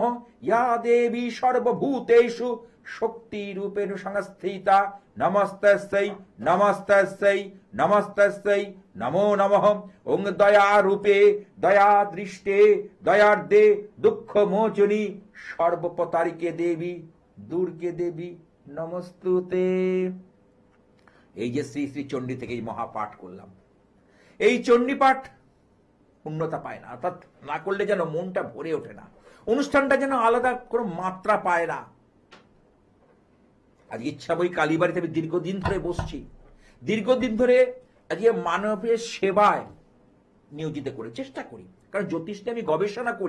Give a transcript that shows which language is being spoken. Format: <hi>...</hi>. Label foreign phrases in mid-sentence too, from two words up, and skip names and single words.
<sa>या देवी सर्वभूतेषु शक्तिरूपेण संस्थिता नमस्तस्यै नमस्तस्यै नमस्तस्यै नमो नमः। ओं दयारूपे दयादृष्टे दयार्दे दुःखमोचनी सर्वपतारिके देवी दुर्गे देवी नमस्तुते।</sa> <bn>এই যে শ্রী শ্রী চণ্ডী থেকে এই মহাপাঠ করলাম, এই চণ্ডী পাঠ পূর্ণতা পায় না, অর্থাৎ না করলে যেন মনটা ভরে ওঠে না, অনুষ্ঠানটা যেন আলাদা কোনো মাত্রা পায় না। আজ ইচ্ছা বই কালীবাড়িতে আমি দীর্ঘদিন ধরে বসছি, দীর্ঘদিন ধরে আজকে মানবের সেবায় নিয়োজিত করে চেষ্টা করি, কারণ জ্যোতিষ নিয়ে আমি গবেষণা করি।</bn>